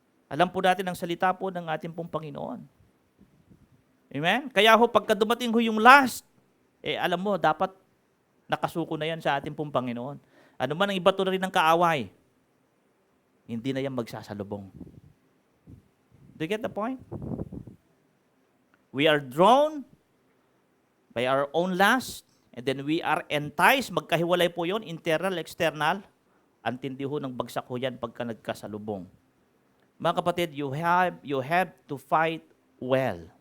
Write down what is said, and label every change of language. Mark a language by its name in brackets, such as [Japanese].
[Filipino] Alam po natin ang salita po ng ating pong Panginoon. Amen? Kaya ho, pagka dumating ho yung last, alam mo, dapat nakasuko na yan sa ating pong Panginoon. Ano man ang ibato na rin ng kaaway, hindi na yan magsasalubong. [English] Do you get the point? We are drawn by our own lust, and then we are enticed. [Filipino] Magkahiwalay po yon, internal, external. Antindi ho ng bagsak ho yan pagka nagkasalubong. Mga kapatid, [English] you have to fight well.